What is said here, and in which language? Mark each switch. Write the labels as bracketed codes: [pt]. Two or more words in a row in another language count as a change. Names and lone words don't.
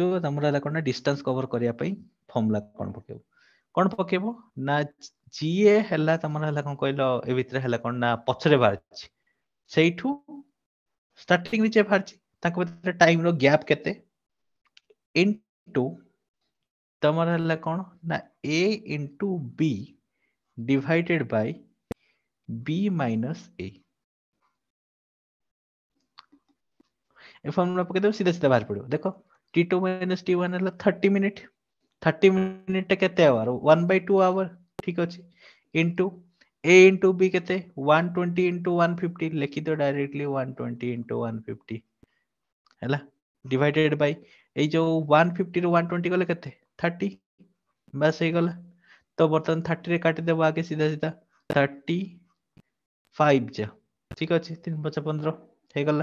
[or] ତମର ହେଲା କଣ ନା [en] distance cover [or] କରିବା ପାଇଁ ଫର୍ମୁଲା କଣ ପକେଇବ ନା ଯିଏ ହେଲା ତମର ହେଲା କଣ କହିଲ ଏ ଭିତରେ ହେଲା କଣ ନା ପଛରେ ବାହାରିଛି ସେଇଠୁ ଷ୍ଟାର୍ଟିଂ ରେ ଯିଏ ବାହାରିଛି ତାଙ୍କ ଭିତରେ ଟାଇମ ର ଗ୍ୟାପ କେତେ ଇନଟୁ ତମର ହେଲା କଣ ନା [en] a into b divided by b minus a। [or] ଏ ଫର୍ମୁଲା ପକେଇଦେବ ସିଧା ସିଧା ବାହାରି ପଡିବ। ଦେଖ T2 minus T1 ହେଲା 30 ମିନିଟ, 30 ମିନିଟ କେତେ ଆୱାର 1/2 ଆୱାର। ଠିକ ଅଛି, ଇନଟୁ [en] a into b [or] କେତେ 120 into 150, ଲେଖିଦିଅ ଡାଇରେକ୍ଟଲି 120 into 150 ହେଲା, [en] divided by [or] ଏଇ ଯୋଉ 150 ରୁ 120 ଗଲେ କେତେ 30, ବାସ୍ ହେଇଗଲା। ତ ବର୍ତ୍ତମାନ 30 ରେ କାଟିଦେବ ଆगे ସିଧା ସିଧା 35 ଯା, ଠିକ ଅଛି 3 5 15 ହେଇଗଲା।